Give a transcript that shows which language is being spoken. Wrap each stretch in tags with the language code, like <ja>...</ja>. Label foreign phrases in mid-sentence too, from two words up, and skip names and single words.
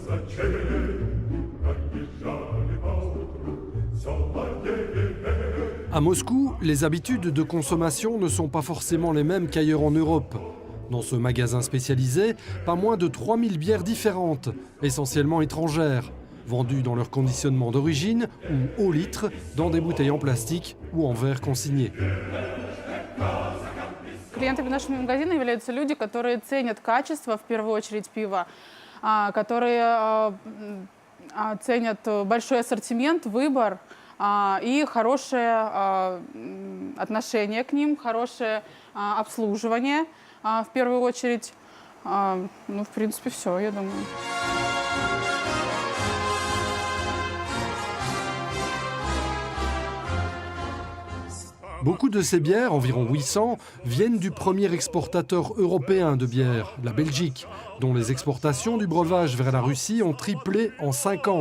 <fr>À Moscou, les habitudes de consommation ne sont pas forcément les mêmes qu'ailleurs en Europe. Dans ce magasin spécialisé, pas moins de 3000 bières différentes, essentiellement étrangères, vendues dans leur conditionnement d'origine ou au litre, dans des bouteilles en plastique ou en verre consigné.</fr> <ru>Клиентами нашего магазина являются люди, которые ценят качество, в первую очередь, пива, которые ценят большой ассортимент, выбор и хорошее отношение к ним, хорошее обслуживание, в первую очередь. Ну, в принципе, все, я думаю.</ru> <fr>Beaucoup de ces bières, environ 800, viennent du premier exportateur européen de bière, la Belgique, dont les exportations du breuvage vers la Russie ont triplé en 5 ans.</fr>